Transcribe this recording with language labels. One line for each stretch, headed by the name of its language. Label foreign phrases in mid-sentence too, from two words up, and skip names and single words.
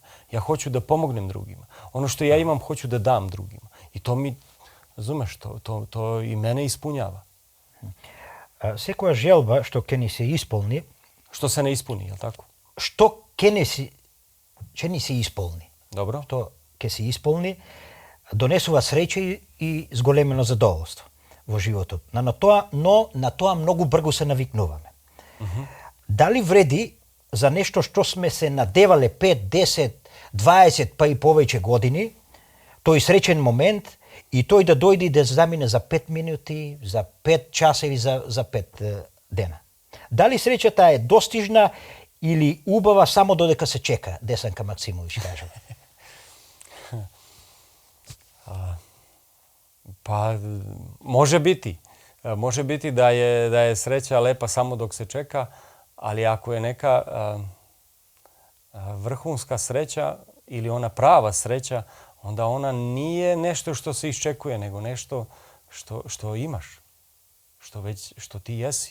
Serbian: Ja hoću da pomognem drugima. Ono što ja imam, hoću da dam drugima. I to mi, razumeš, to i mene ispunjava.
Macedonian: Секоја желба што ќе ни се исполни...
Serbian: Što se ne ispuni, je li tako?
Macedonian: Што ќе ни се исполни.
Serbian: Dobro.
Macedonian: Што ќе се исполни, donесува среќа и зголемено задоволство во животот. Но на тоа многу брзо се навикнуваме. Дали вреди за нешто што сме се надевале 5, 10, 20 па и повеќе години, тој среќен момент и тој да дојде и да замине за 5 минути, за 5 часеви, за 5 дена. Дали среќата е достижна или убава само додека се чека, Десанка Максимович кажува?
Serbian: Pa može biti. Može biti da je sreća lepa samo dok se čeka, ali ako je neka vrhunska sreća ili ona prava sreća, onda ona nije nešto što se iščekuje, nego nešto što imaš, što ti jesi.